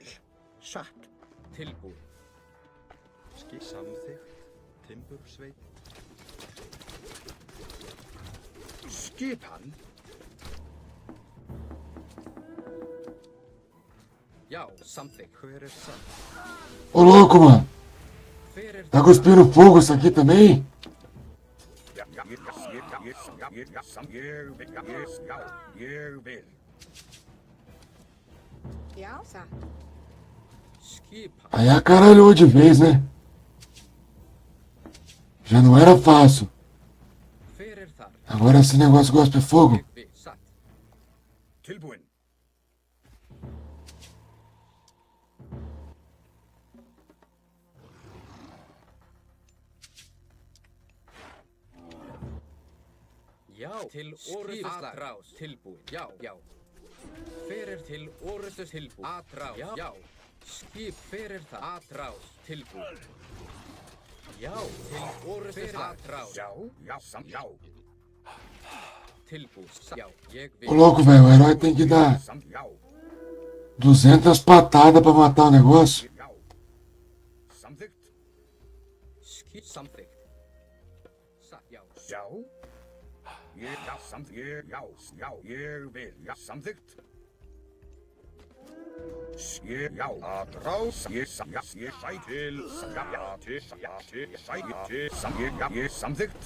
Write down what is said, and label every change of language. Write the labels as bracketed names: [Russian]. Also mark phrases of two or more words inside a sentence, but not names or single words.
[Icelandic] Satt. Tilbúin. Samþykkt. Timbursveit. Skipan. Já, samþykkt. Hver er satt? [Portuguese] Ô louco, mano. [Icelandic] Hver er [Portuguese] Tá cuspindo fogo isso aqui também? [Icelandic] Ég vil. Já, satt. Skipan. [Portuguese] Aí acaralhou de vez, né? Já não era fácil. [Icelandic] Hver er þar? [Portuguese] Agora esse negócio gosta de fogo. [Icelandic] Ég vil. Satt. Tilbúin. Já, til orustu atrás. Tilbúin. Já, já. Hver er til orustu tilbúin? Atrás. Já, já. Skip, hver er það? Atrás. Tilbúin. Já, til orustu atrás. Já, já, já. Tilbúin. Já, ég vil. [Portuguese] Ô louco, velho, o herói tem que dar 200 patadas pra matar o negócio. [Icelandic] Já. Samþykkt. Skip, samþykkt. Satt, já. Já. Ég, já, samþykkt. Já, ég vil. Já, samþykkt. Ég, já, atrás. Ég sæ til. Ég samþykkt.